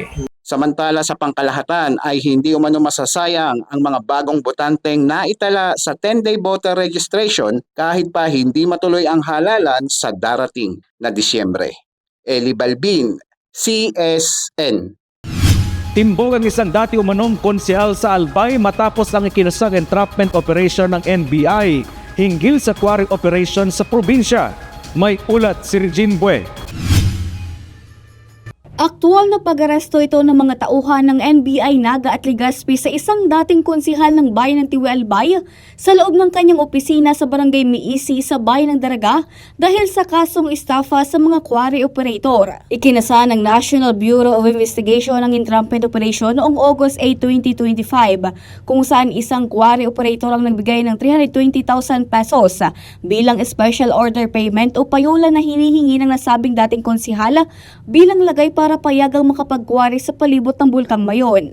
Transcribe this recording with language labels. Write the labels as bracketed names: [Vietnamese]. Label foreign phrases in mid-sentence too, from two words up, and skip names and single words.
[Filipino] Samantala sa pangkalahatan ay hindi umano masasayang ang mga bagong botanteng naitala sa [English] 10-day voter registration [Filipino] kahit pa hindi matuloy ang halalan sa darating na Disyembre. Eli Balbin, CSN. Timbog ang isang dati umanong konsehal sa Albay matapos ang ikinasang [English] entrapment operation [Filipino] ng NBI hinggil sa [English] quarry operation [Filipino] sa probinsya. May ulat si Regine Bue. Aktual na pag-aresto ito ng mga tauhan ng NBI Naga at Legazpi sa isang dating konsihal ng bayan ng Tiwi Albay sa loob ng kanyang opisina sa Barangay Miisi sa bayan ng Daraga dahil sa kasong estafa sa mga [English] quarry operator. [Filipino] Ikinasa ng National Bureau of Investigation ang [English] entrapment operation [Filipino] noong August 8, 2025 kung saan isang quarry operator ang nagbigay ng 320,000 pesos bilang [English] special order payment [Filipino] o payola na hinihingi ng nasabing dating konsihal bilang lagay para payagang makapag-quarry sa palibot ng Bulkang Mayon.